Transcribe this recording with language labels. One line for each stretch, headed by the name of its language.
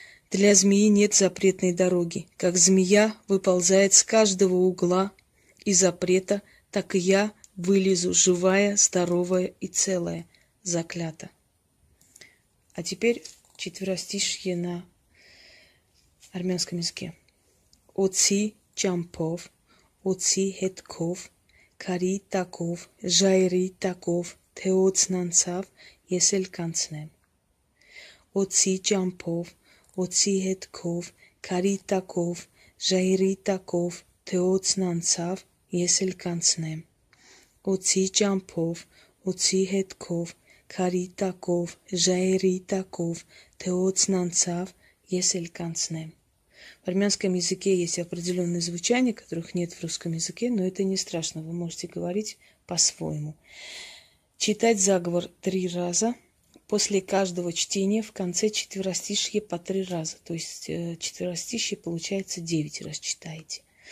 Russian: Для змеи нет запретной дороги. Как змея выползает с каждого угла и запрета, так и я вылезу живая, здоровая и целая, заклята. А теперь четверостишье на армянском языке.
Armenian: Оци чампов, оци хетков, Քարի տակով, ժայռի տակով, թե օծն անցավ, ես էլ կանցնեմ։ Օծի ճամփով, օծի հետքով, քարի տակով, ժայռի տակով, թե օծն անցավ, ես էլ կանցնեմ։ օծի ճամփով, օծի հետքով, քարի տակով, ժայռի տակով, թե օծն անցավ, ես էլ կանցնեմ.
Russian: В армянском языке есть определенные звучания, которых нет в русском языке, но это не страшно, вы можете говорить по-своему. Читать заговор 3 раза. После каждого чтения в конце четверостишье по 3 раза. То есть четверостишье получается 9 раз читаете.